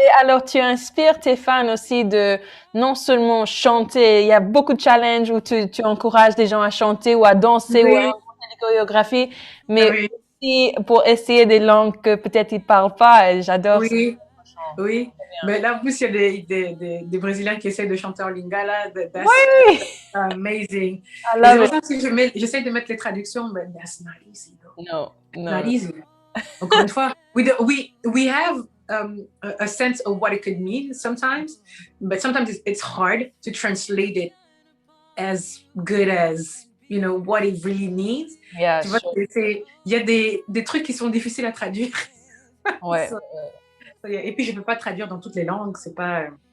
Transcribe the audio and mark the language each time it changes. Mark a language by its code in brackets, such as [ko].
[fr] Alors, tu inspires tes fans aussi de non seulement chanter. Il y a beaucoup de challenges où tu encourages des gens à chanter ou à danser ou à inventer des chorégraphies, mais aussi pour essayer des langues que peut-être ils parlent pas. Et j'adore ça. Oui, mais là en plus il y a des Brésiliens qui essaient de chanter en lingala. [en] That's amazing. [fr] C'est pour ça que j'essaie de mettre les traductions, mais [en] that's not easy though. No. Not easy. [fr] Encore une fois, [en] we have a sense of what it could mean sometimes, but sometimes it's hard to translate it as good as what it really means. Yeah, [fr] tu vois, il y a des trucs qui sont difficiles à traduire. Ouais. Et puis je peux pas traduire dans toutes les langues, c'est pas.